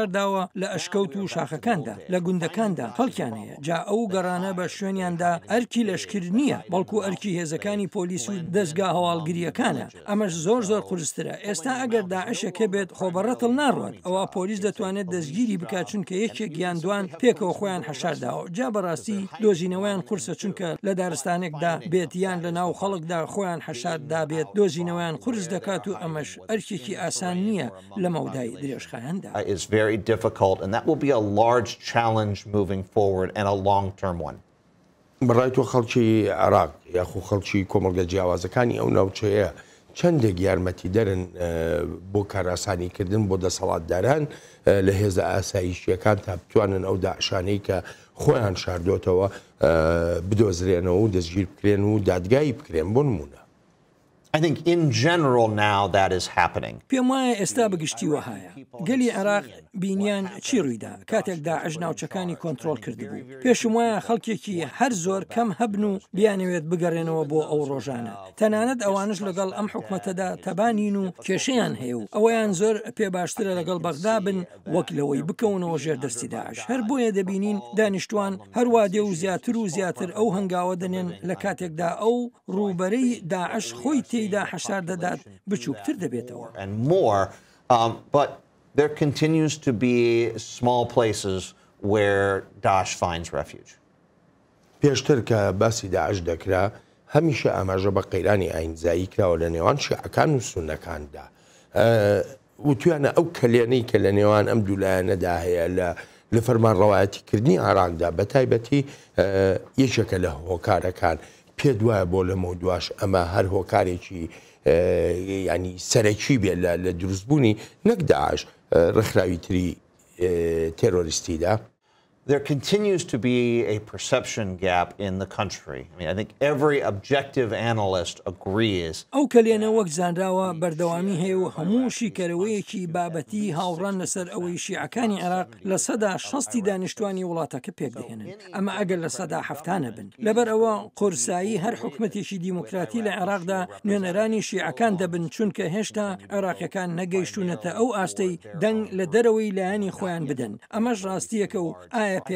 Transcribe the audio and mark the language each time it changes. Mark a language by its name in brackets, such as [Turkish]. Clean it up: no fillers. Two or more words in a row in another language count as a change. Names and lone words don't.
[Central Kurdish] داوە لە ئەشکەوت و شاخەکاندا لە گوندەکاندا خەڵکیان هەیە جا ئەو گەڕانە بە شوێنیاندا ئەرکی لەشکر نییە بەڵکو ئەرکی هێزەکانی پۆلیس و دەستگا هەواڵگریەکانە ئەمەش زۆر قورسترە ئێستا ئەگەر داعشەکە بێت خۆبەڕەتڵ ناڕوات ئەوە پۆلیس دەتوانێت دەستگیری بکات چونکە یەکێک گیاندوان پێکەوە خۆیان حەشارداوە جا بەڕاستی دۆزینەوەیان قورسە چونکە لە دارستانێکدا بێت یان لە ناو خەڵکدا خۆیان حەشاردا بێت دۆزینەوەیان قورس دەکات و ئەمەش ئەرکێکی ئاسان نییە لە مەودای درێژخایەندا. [English] It's very difficult and that will be a large challenge moving forward and a long-term one. [Central Kurdish] بەڕای تۆ خەڵکی عێراق یاخو خەڵکی کۆمەڵگە جیاوازەکانی ئەو ناوچەیە چەندێک یارمەتی دەرن بۆ کاراسانیکردن بۆ دەسەڵاتداران لە هێزە ئاسایشیەکان تا بتوانن ئەو داعشانەی کە خۆیان شاردۆتەوە بدۆزرێنەوە و دەستگیر بکرێن و دادگایی بکرێن بۆ نمونە. [English] I think in general now that is happening. [Central Kurdish] پێم وایە ئێستا بەگشتی وهایە گەلی عێراق بینیان چی ڕوویدا کاتێک داعش ناوچەکانی کۆنتترۆل کردبوو پێشم وایە خەڵکێکی هەر زۆر کەم هەبن و بیانەوێت بگەڕێنەوە بۆ ئەو ڕۆژانە تەنانەت ئەوانش لەگەڵ ئەم حکومەتەدا تەبانین و کێشەیان هەیە و ئەوەیان زۆر پێ باشترە لەگەڵ بەغدا بن وەک لەوەی بکەونەوە ژێر دەستی داعش هەر بۆیە دەبینین دانیشتوان هەروادێ و زیاتر و زیاتر ئەو هەنگاوە دەنێن لە کاتێکدا ئەو ڕووبەرەی داعش خۆی تێیدا حەشار دەدات بچووکتر دەبێتەوە. [English] And more, but there continues to be small places where Daesh finds refuge. [Central Kurdish] پێشتر کە باسی داعش دەکرا هەمیشە ئاماژە بە قەیرانی ئاینزایی کراوە لە نێوان شیعەکان و سونەکاندا وتوانە ئەو کەلێنەی کە لە نێوان ئەم دوولایەنەدا هەیە لە فەرمانڕەوایەتیکردنی عێراقدا بە تایبەتی یەکێکە لە هۆکارەکان پێ دوایە بۆ لەمە دواش ئەمە هەر هۆکارێکی ینی سەرەکی بێت لە دروستبوونی نەک داعش ڕێکخراوی تری تێرۆریستیدا. [English] There continues to be a perception gap in the country. I mean, I think every objective analyst agrees. [Central Kurdish] ئەو کەلێنە وەک زانراوە بەردەوامی هەیە و هەموو شیکەرەوەیەکی بابەتی هاوڕان لەسەر ئەوەی شیعەکانی عێراق لە سەدا 60 دانیشتوانی وڵاتەکە پێک دەهێنن ئەمە ئەگەر لە سەدا 70 بن لەبەر ئەوە قورسایی هەر حکومەتێکی دیموکراتی لە عێراقدا نوێنەرانی شیعەکان دەبن چونکە هێشتا عێراقیەکان نەگەیشتونەتە ئەو ئاستەی دەنگ لە دەرەوەی لایەنی خۆیان بدەن ئەمەش ڕاستیەکە و ئایا پێک